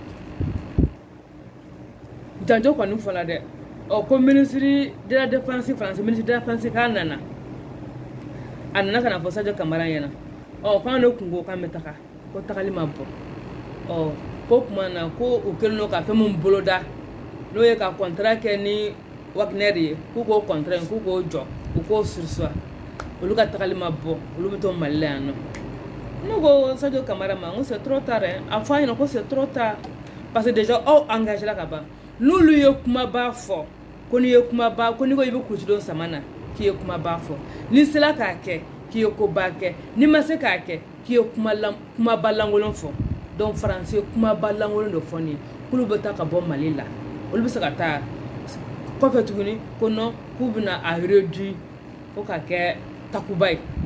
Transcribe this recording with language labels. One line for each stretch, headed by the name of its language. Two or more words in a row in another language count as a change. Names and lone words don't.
Bambara: janjo kɔni fɔla dɛ ko
French: ministre de la défense
Bambara: Faransi
French: ministre de la défense
Bambara: k'a nana a nana ka na fɔ Sadio Kamara ɲɛna k'an ne kun ko k'an bɛ taga ko tagali ma bɔ ko kuma na ko u kɛlen don ka fɛn min boloda n'o ye ka contrat kɛ ni Wagner ye k'u k'o contrat in k'u k'o jɔ u k'o surseoir olu ka tagali ma bɔ olu bɛ to Mali la yan nɔ ne ko Sadio Kamara ma n ko
French: c'est trop tard
Bambara: a fɔ an ɲɛna ko
French: c'est trop tard parce que déjà
Bambara: aw engagé la ka ban n'olu ye kumaba fɔ ko n'i ye kumaba ko n'i ko i bɛ kurusidon sama na k'i ye kumaba fɔ n'i sera k'a kɛ k'i ye koba kɛ n'i ma se k'a kɛ k'i ye kumaba lankolon fɔ donc Faransi ye kumaba lankolon de fɔ nin ye k'olu bɛ taa ka bɔ Mali la olu bɛ se ka taa kɔfɛ tuguni ko non k'u bɛna a réduire ko ka kɛ takuba ye